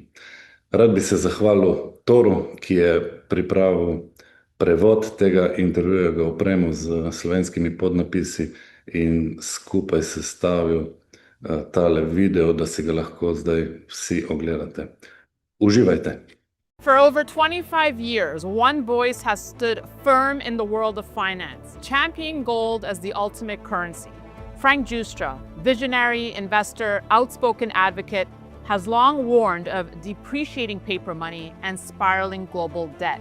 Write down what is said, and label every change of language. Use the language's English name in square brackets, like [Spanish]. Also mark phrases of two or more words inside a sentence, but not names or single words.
[Slovenian] Rad bi se zahvalil Toru, ki je pripravil prevod tega intervjuja, ga opremil z slovenskimi podnapisi in skupaj sestavil tale video, da si ga lahko zdaj vsi ogledate. Uživajte! [English] For over 25 years, one voice has stood firm in the world of finance, championing gold as the ultimate currency. Giustra, visionary investor, outspoken advocate, has long warned of depreciating paper money and spiraling global debt.